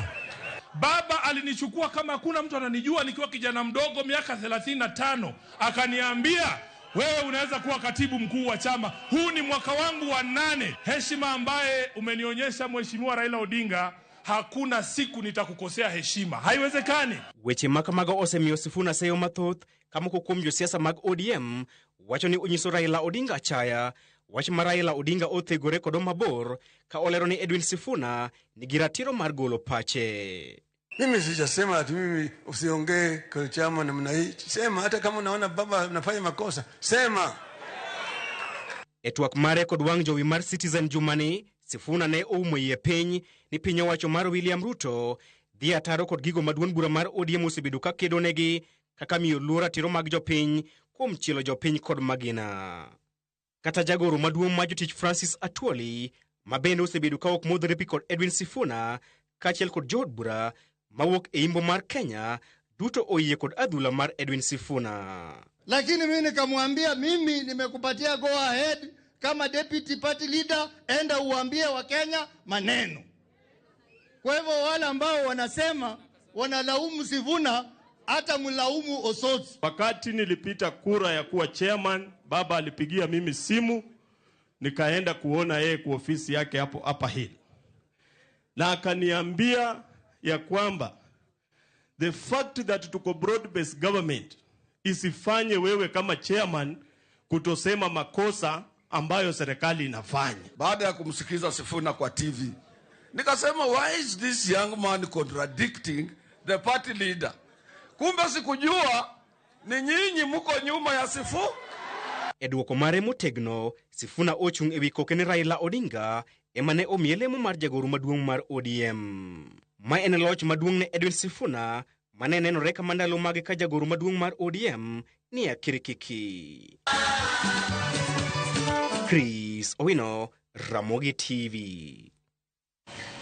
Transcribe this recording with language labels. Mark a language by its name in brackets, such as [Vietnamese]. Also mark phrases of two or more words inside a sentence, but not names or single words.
[Swahili] Baba alinichukua kama hakuna mtu ananijua nikiwa kijana mdogo miaka 35, akaniambia wewe unaweza kuwa katibu mkuu wa chama. Huu ni mwaka wangu wa 8. Heshima ambaye umenionyesha Mheshimiwa Raila Odinga, hakuna siku nitakukosea heshima. Haiwezekani. [Luo (Kenya and Tanzania)] Weche makamago osemiyo Sifuna seyo mathoth kama kuom josiasa mag ODM wacho ni onyiso Raila Odinga achaya. Wach ma Raila Odinga othegore kodo mabor ka olero ni Edwin Sifuna nigi ratiro mar golo pache. [Swahili] Mimi sijasema ati mimi usiongee kwa chama namna hii. Sema hata kama unaona baba anafanya makosa, sema. [Luo (Kenya and Tanzania)] E twak mare kod wang' jowi mar Citizen jumani, Sifuna ne oumo yie piny ni piny owacho mar William Ruto dhi ataro kod gigo maduond bura mar ODM osebedo ka kedonegi kaka miyo luor ratiro mag jopiny kuom chielo jopiny kod magina. Kata jagoro maduong' ma jotich Francis Atwoli ma bende osebedo ka ok modhore pi kod Edwin Sifuna kaachiel kod jood bura mawuok e imbo mar Kenya duto oyie kod adhula mar Edwin Sifuna. [Swahili] Lakini mimi nikamwambia, mimi nimekupatia [English] go ahead [Swahili] kama [English] deputy party leader, [Swahili] enda uambie wa Kenya maneno. Kwa hivyo wale ambao wanasema wanalaumu Sifuna, hata mlaumu Osotsi. Wakati nilipita kura ya kuwa chairman, baba alipigia mimi simu, nikaenda kuona yeye kwa ofisi yake hapo Upper Hill. Na akaniambia ya kwamba [English] the fact that [Swahili] tuko [English] broad based government [Swahili] isifanye wewe kama chairman kutosema makosa ambayo serikali inafanya. Baada ya kumsikiza Sifuna kwa TV, nikasema [English] why is this young man contradicting the party leader? [Swahili] Kumbe sikujua ni nyinyi mko nyuma ya Sifu. [Luo (Kenya and Tanzania)] Edwoko mare motegno, Sifuna ochung' ewi kokene Raila Odinga emane omielemo mar jagoro maduong' mar ODM. Ma en loch maduong' ne Edwin Sifuna mane nenore kama ndalo mage ka jagoro maduong' mar ODM ni akirikiki. Chris Owino, Ramogi TV.